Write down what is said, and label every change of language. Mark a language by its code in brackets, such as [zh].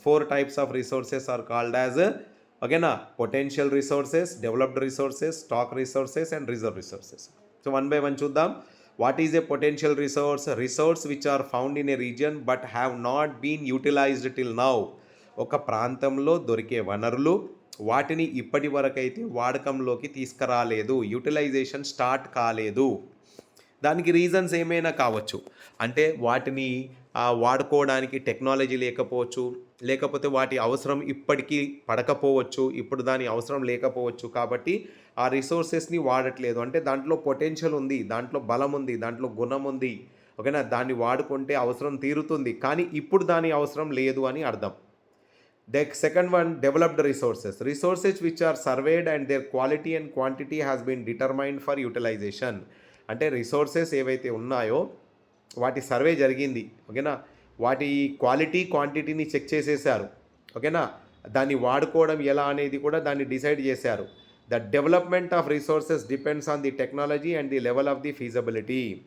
[en] 4 types of resources are called as again potential resources, developed resources, stock resources and reserve resources. So one by one చూద్దాం. What is a potential resource? Resource which are found in a region but have not been utilized till now. [te] ఒక ప్రాంతంలో దొరికే వనరులు, వాటిని ఇప్పటి వరకైతే వాడకంలోకి తీసుకురాలేదు, utilisation start కాలేదు. దానికి రీజన్స్ ఏమైనా కావచ్చు, అంటే వాటిని వాడుకోవడానికి టెక్నాలజీ లేకపోవచ్చు, లేకపోతే వాటి అవసరం ఇప్పటికీ పడకపోవచ్చు, ఇప్పుడు దాని అవసరం లేకపోవచ్చు, కాబట్టి ఆ రిసోర్సెస్ని వాడట్లేదు. అంటే దాంట్లో పొటెన్షియల్ ఉంది, దాంట్లో బలం ఉంది, దాంట్లో గుణం ఉంది ఓకేనా, దాన్ని వాడుకుంటే అవసరం తీరుతుంది, కానీ ఇప్పుడు దాని అవసరం లేదు అని అర్థం. [en] The second one, developed resources. Resources which are surveyed and their quality and quantity has been determined for utilization. [te] అంటే రిసోర్సెస్ ఏవైతే ఉన్నాయో వాటి సర్వే జరిగింది ఓకేనా, వాటి క్వాలిటీ క్వాంటిటీని చెక్ చేసేసారు ఓకేనా, దాన్ని వాడుకోవడం ఎలా అనేది కూడా దాన్ని డిసైడ్ చేశారు. [en] The development of resources depends on the technology and the level of the feasibility.